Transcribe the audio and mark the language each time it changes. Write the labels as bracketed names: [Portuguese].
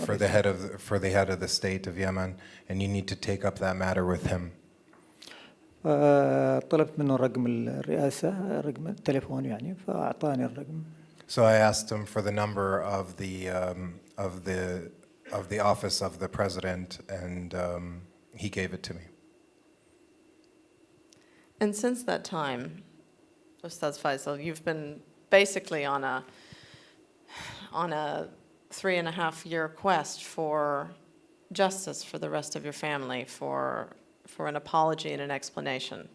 [English] for the head of the state of Yemen, and you need to take up that matter with him. [Arabic] طلبت منه رقم الرئاسة، رقم التليفون يعني، فأعطاني الرقم. [English] So I asked him for the number of the office of the president, and he gave it to me. And since that time, Ustaz Faisal, you've been basically on a 3.5-year quest for justice for the rest of your family, for an apology and an explanation.